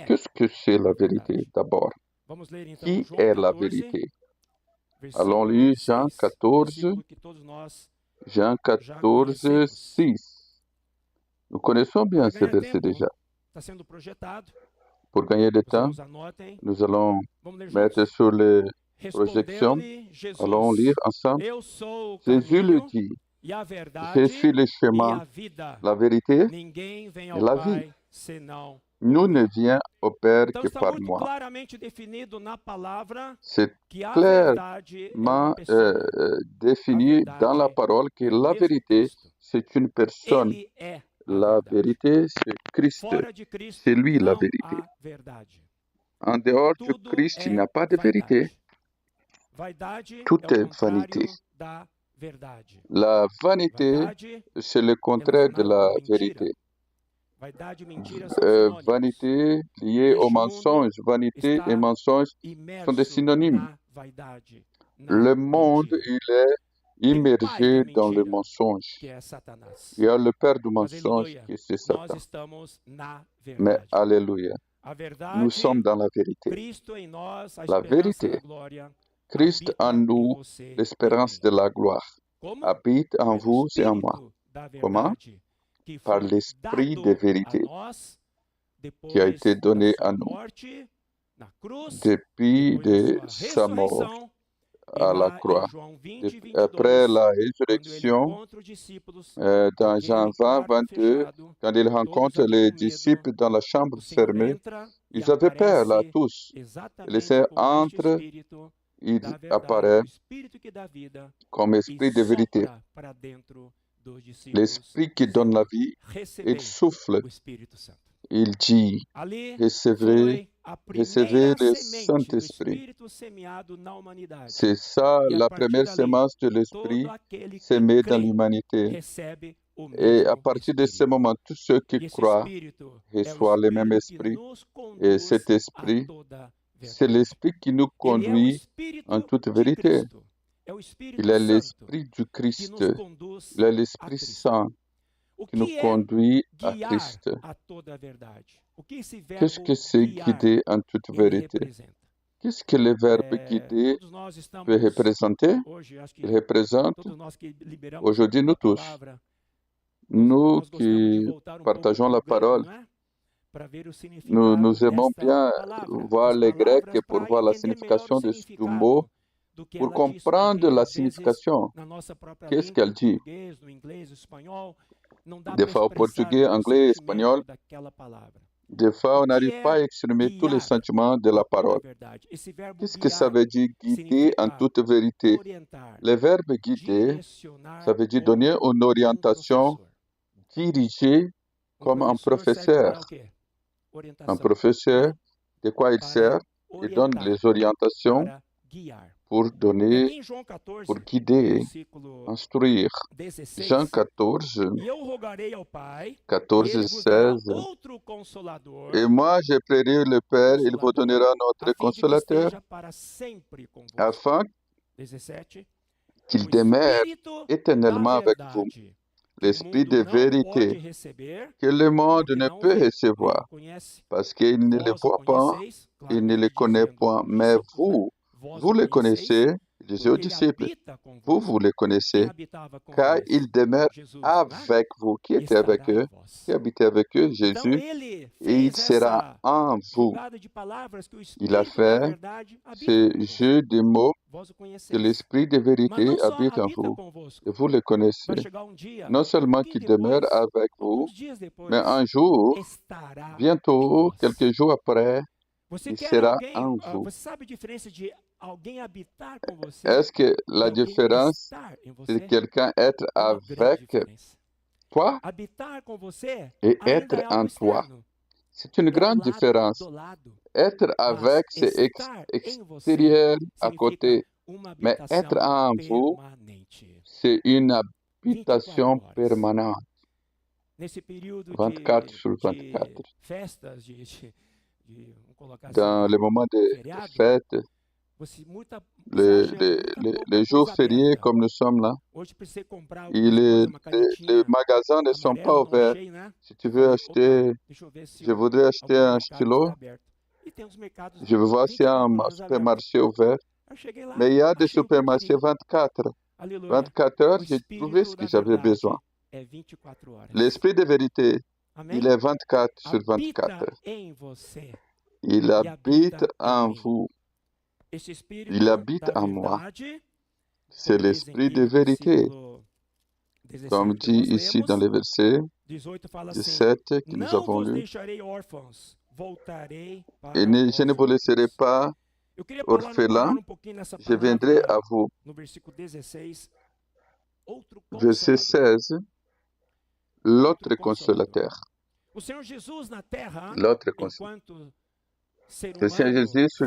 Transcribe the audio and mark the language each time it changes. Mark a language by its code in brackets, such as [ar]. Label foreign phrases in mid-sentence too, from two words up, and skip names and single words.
[fr] qu'est-ce que c'est [pt] a [fr] la vérité [pt] verdade? [fr] d'abord? [pt] Vamos ler então [fr] Qui [pt] João [fr] est la [pt] 14, [fr] vérité? [pt] versículo [fr] Allons lire Jean [pt] 6, [fr] 14, [pt] versículo que todos nós [fr] Jean [pt] já [fr] 14, [pt] conhecemos. [fr] 6. Nous connaissons bien [pt] Para [fr] ce [pt] ganhar [fr] verset [pt] tempo, [fr] déjà. [pt] está sendo projetado. [fr] Pour gagner du [pt] Os [fr] temps, [pt] irmãos anotem. [fr] nous allons [pt] Vamos ler [fr] mettre [pt] juntos? [fr] sur les projections. [pt] Respondeu-lhe [fr] Allons lire [pt] Jesus: [fr] ensemble. [pt] Eu sou o [fr] Jésus le [pt] caminho [fr] dit, [pt] e a [fr] je [pt] verdade [fr] suis le [pt] e [fr] chemin, [pt] a vida. [fr] la vérité [pt] Ninguém vem [fr] et [pt] ao [fr] la vie. [pt] Pai senão [fr] Nous [pt] por [fr] ne [pt] mim. [fr] vient au Père [pt] Então [fr] que [pt] está [fr] par [pt] muito [fr] moi. [pt] claramente definido na palavra [fr] C'est [pt] que a [fr] clairement [pt] verdade é uma pessoa. A [fr] défini dans la [pt] verdade [fr] parole que [pt] é o [fr] la [pt] mesmo [fr] vérité, [pt] Cristo. [fr] c'est une personne. [pt] Ele é a [fr] La [pt] verdade. [fr] vérité, c'est Christ. [pt] Fora de Cristo [fr] C'est lui la [pt] não [fr] vérité. [pt] há verdade. [fr] En dehors de [pt] Tudo [fr] Christ, il n'y [pt] é [fr] a pas de vérité. [pt] vaidade. Vaidade [fr] Tout [pt] é o [fr] est vanité. [pt] contrário da verdade. [fr] La vanité, [pt] Vaidade [fr] c'est le contraire de [pt] relacionado [fr] la [pt] com mentira. [fr] vérité. [pt] Vaidade e mentira são sinônimos. [fr] Vanité liée au [pt] Este mundo [fr] mensonge. Vanité et [pt] está [fr] mensonge sont des [pt] imerso [fr] synonymes. [pt] na vaidade, na [fr] Le monde, [pt] mentira. [fr] il est [pt] Tem um pai [fr] immergé [pt] da [fr] dans le [pt] mentira, [fr] mensonge. [pt] que é Satanás. [fr] Il y a le père du [pt] Mas, [fr] mensonge [pt] aleluia, [fr] qui c'est [pt] nós [fr] Satan. [pt] estamos na [fr] Mais [pt] verdade. [fr] alléluia, [pt] A [fr] nous sommes [pt] verdade, [fr] dans la vérité. [pt] Cristo em nós, a [fr] La [pt] esperança [fr] vérité, [pt] da glória, [fr] Christ en [pt] habita em [fr] nous, [pt] você e em [fr] l'espérance [pt] mim. [fr] de la gloire, [pt] Como? [fr] habite en [pt] Pelo [fr] vous et en moi. [pt] Espírito da [fr] Comment? [pt] verdade, que [fr] Par [pt] foi [fr] l'esprit de [pt] dado a [fr] vérité [pt] nós [fr] qui a été [pt] depois da [fr] donné à [pt] sua [fr] nous [pt] morte na cruz, [fr] depuis [pt] depois [fr] de [pt] da sua [fr] sa mort [pt] ressurreição, e [fr] à la [pt] lá em [fr] croix. [pt] João 20 e [fr] Après [pt] 22, [fr] la [pt] quando ele [fr] résurrection, [pt] encontra os discípulos [fr] dans Jean [pt] naquele [fr] 20, [pt] quarto [fr] 22, [pt] fechado, [fr] quand il [pt] todos [fr] rencontre [pt] ali [fr] les [pt] com medo, [fr] disciples dans la chambre [pt] o Senhor [fr] fermée, [pt] entra e [fr] ils avaient peur là, [pt] aparece [fr] tous. Et le [pt] exatamente [fr] Seigneur [pt] como este [fr] entre, [pt] Espírito [fr] il [pt] da verdade, [fr] apparaît [pt] o Espírito que dá vida, [fr] comme [pt] e [fr] esprit de vérité. [pt] sopra para dentro dos discípulos, [fr] L'esprit qui donne la vie, il [pt] recebei [fr] souffle, [pt] o Espírito Santo. [fr] il dit, [pt] Ali [fr] recevez, [pt] foi a [fr] recevez [pt] primeira [fr] le [pt] semente do [fr] Saint-Esprit. [pt] Espírito semeado na humanidade. [fr] C'est ça [pt] E a [fr] la [pt] partir [fr] première [pt] dali, [fr] semence de [pt] todo [fr] l'Esprit [pt] aquele que [fr] sémée dans [pt] crê [fr] l'humanité. [pt] recebe o [fr] Et à [pt] mesmo [fr] partir de ce [pt] Espírito. [fr] moment, tous ceux qui [pt] E esse [fr] croient [pt] Espírito é o [fr] reçoivent le même [pt] Espírito que [fr] esprit. [pt] nos [fr] Et cet [pt] conduz a [fr] esprit, [pt] toda [fr] c'est [pt] verdade. [fr] l'esprit qui nous [pt] Ele é o [fr] conduit en [pt] Espírito [fr] toute [pt] de [fr] vérité. [pt] Cristo. É o [fr] Il [pt] Espírito [fr] est [pt] Santo [fr] l'esprit du [pt] que [fr] Christ. [pt] nos conduz [fr] Il est [pt] a [fr] l'Esprit [pt] Cristo. [fr] Saint [pt] O [fr] qui nous [pt] que é [fr] conduit à [pt] guiar [fr] Christ. [pt] a toda a verdade? O que esse [fr] Qu'est-ce [pt] verbo [fr] que c'est [pt] guiar [fr] guider en toute [pt] ele [fr] vérité? [pt] representa? [fr] Qu'est-ce que le verbe guider [pt] Todos nós [fr] peut [pt] estamos [fr] représenter? [pt] hoje, acho [fr] Il [pt] que [fr] représente [pt] todos nós que liberamos [fr] aujourd'hui nous [pt] a [fr] tous, [pt] palavra, [fr] nous [pt] nós gostamos de [fr] qui [pt] voltar pouco [fr] partageons la [pt] pro grego, [fr] parole. [pt] não é? Para ver o [fr] Nous [pt] significado [fr] aimons [pt] desta [fr] bien [pt] palavra, [fr] voir [pt] das [fr] les Grecs [pt] palavras, [fr] pour [pt] para [fr] voir la [pt] entender melhor o [fr] signification du [pt] significado [fr] mot, [pt] do que [fr] pour [pt] ela diz, [fr] comprendre [pt] porque [fr] la [pt] às vezes [fr] signification. [pt] na nossa própria [fr] Qu'est-ce [pt] língua, [fr] qu'elle [pt] no [fr] dit? [pt] português, no inglês, no espanhol, não dá [fr] Des [pt] para [fr] fois au [pt] expressar [fr] portugais, [pt] todo o [fr] anglais, [pt] sentimento [fr] espagnol, [pt] daquela palavra. [fr] des fois [pt] O [fr] on [pt] que [fr] n'arrive pas [pt] é [fr] à exprimer tous les [pt] guiar [fr] sentiments de [pt] a [fr] la [pt] toda a [fr] parole. [pt] verdade? Esse verbo [fr] Qu'est-ce que ça [pt] guiar [fr] veut dire guider en [pt] significa [fr] toute vérité? [pt] orientar, [fr] Le verbe guider, [pt] direcionar [fr] ça veut dire [pt] como [fr] donner une orientation, [pt] professor. [fr] diriger comme un [pt] Professor serve [fr] professeur. [pt] para o quê? [fr] Un [pt] Orientação, [fr] professeur, [pt] né? [fr] de quoi il [pt] Para [fr] sert? Il donne [pt] orientar, [fr] les orientations [pt] para guiar. [fr] pour [pt] E [fr] donner, [pt] aqui em João 14, [fr] pour guider, [pt] versículo [fr] instruire. Jean [pt] 16, [fr] 14, [pt] e eu rogarei ao Pai, e [fr] 14, [pt] ele vos dará [fr] 16. [pt] outro consolador, [fr] Et moi, je prierai le Père, il vous donnera notre [pt] a fim de que [fr] consolateur, [pt] esteja para sempre convosco. [fr] afin [pt] 17, [fr] qu'il [pt] o [fr] demeure [pt] Espírito [fr] éternellement [pt] da [fr] avec vous. [pt] verdade, que o [fr] L'esprit [pt] mundo [fr] de [pt] não pode [fr] vérité [pt] receber, [fr] que le monde [pt] porque [fr] ne [pt] não [fr] peut [pt] vê, nem [fr] recevoir, [pt] o conhece. [fr] parce qu'il ne le [pt] Vós o [fr] voit pas, [pt] conheceis, [fr] il ne le [pt] claramente [fr] connaît [pt] dizendo [fr] point. [pt] aos [fr] Mais [pt] discípulos, né? [fr] vous, [pt] Vós [fr] vous [pt] o [fr] le [pt] conheceis, [fr] connaissez, je dis aux [pt] porque ele [fr] disciples, [pt] habita [fr] vous, [pt] convosco. [fr] vous le [pt] Quem [fr] connaissez, [pt] habitava com [fr] car [pt] eles? [fr] il demeure [pt] Jesus, né? [fr] avec vous. Qui était avec [pt] Estará em [fr] eux? [pt] vós. [fr] Qui habitait avec eux? [pt] Então [fr] Jésus. [pt] ele [fr] Et il [pt] fez [fr] sera [pt] essa [fr] en vous. [pt] jogada de palavras que o [fr] Il a [pt] Espírito da [fr] fait [pt] verdade habita [fr] ce [pt] convosco. [fr] jeu de mots [pt] Vós o [fr] que [pt] conheceis. [fr] l'esprit de [pt] Mas [fr] vérité [pt] não só [fr] habite en [pt] habita [fr] vous. [pt] convosco. [fr] Et vous le connaissez. [pt] Vai chegar um dia, [fr] Non seulement [pt] pouquinho [fr] qu'il demeure [pt] depois, [fr] avec vous, [pt] alguns dias depois, [fr] mais un jour, [pt] estará em [fr] bientôt, [pt] vós. [fr] quelques jours après, [pt] Você [fr] il [pt] quer [fr] sera [pt] alguém, [fr] en vous. [pt] você sabe a diferença de alguém habitar com você [fr] Est-ce que [pt] e [fr] la [pt] alguém [fr] différence, [pt] estar em [fr] c'est [pt] você? [fr] quelqu'un être [pt] É uma grande [fr] avec [pt] diferença. [fr] toi [pt] Habitar com você [fr] et [pt] ainda [fr] être [pt] é algo [fr] en toi? [pt] externo. [fr] C'est une [pt] É ao [fr] grande [pt] lado [fr] différence. [pt] do lado. [fr] Être [pt] Mas [fr] avec, c'est [pt] estar em você [fr] extérieur, à [pt] significa [fr] côté. [pt] uma [fr] Mais être [pt] habitação [fr] en vous, [pt] permanente. [fr] c'est une [pt] 24 [fr] habitation [pt] horas. [fr] permanente. [pt] Nesse período [fr] 24 sur [pt] de [fr] 24. [pt] festas, vamos colocar [fr] Dans [pt] assim, [fr] les moments de [pt] feriado, [fr] fête, [pt] você [fr] les, [pt] acha [fr] les, [pt] muita [fr] les, [pt] pouca [fr] les jours [pt] coisa [fr] fériés [pt] aberta. [fr] comme nous sommes là, [pt] Hoje precisei comprar [fr] et [pt] algumas coisas, uma [fr] les [pt] canetinha [fr] magasins ne sont pas [pt] amarela, não [fr] ouverts. [pt] achei, né? [fr] Si tu veux [pt] Falei, [fr] acheter, [pt] opa, deixa eu ver se [fr] je voudrais acheter [pt] algum [fr] un [pt] mercado [fr] stylo, [pt] está aberto. E tem uns mercados [fr] je veux voir s'il y a un [pt] 24 horas abertos. [fr] supermarché ouvert. [pt] Eu cheguei lá, [fr] Mais il y a des [pt] achei o que eu [fr] supermarchés [pt] queria. [fr] 24. [pt] Aleluia. [fr] 24 heures, [pt] O [fr] j'ai trouvé ce [pt] Espírito [fr] que [pt] da [fr] j'avais [pt] verdade [fr] besoin. [pt] é 24 horas. [fr] L'esprit de vérité, [pt] Amém? [fr] il est 24 sur 24. [pt] Habita em você [fr] Il [pt] e [fr] habite [pt] habita em [fr] en [pt] mim. [fr] vous. [pt] Este [fr] Il [pt] Espírito [fr] habite [pt] da [fr] en moi. [pt] verdade, [fr] C'est [pt] como diz [fr] l'esprit [pt] aqui [fr] de [pt] no [fr] vérité. [pt] versículo 17 [fr] Comme [pt] que [fr] dit [pt] nós [fr] ici dans [pt] lemos, [fr] les versets [pt] 18 fala assim: [fr] 17 que nous [pt] não [fr] avons [pt] vos [fr] lus. [pt] deixarei órfãos, voltarei para [fr] Et je ne vous laisserai [pt] vós. [fr] pas [pt] Eu queria parar [fr] orphelins, [pt] um pouquinho nessa [fr] je viendrai à [pt] palavra [fr] vous. [pt] no versículo 16. Outro [fr] Verset [pt] consolador. [fr] 16, l'autre [pt] Outro consolador. [fr] consolateur. [pt] O Senhor Jesus na terra, [fr] L'autre consolateur. [pt] enquanto ser [fr] Le Seigneur [pt] humano, [fr] Jésus sur